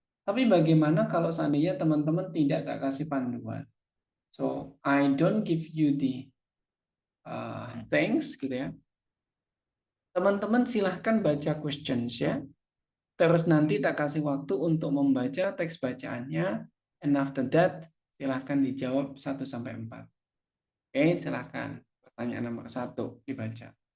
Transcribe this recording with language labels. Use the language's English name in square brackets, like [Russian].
[Indonesian] Tapi bagaimana kalau seandainya teman-teman tidak tak kasih panduan? [English] So, I don't give you the thanks [Indonesian] gitu ya. Teman-teman silahkan baca questions ya. Terus nanti tak kasih waktu untuk membaca teks bacaannya. [English] And after that, [Indonesian] silahkan dijawab 1 sampai 4. Oke, silahkan. Pertanyaan nomor 1 dibaca.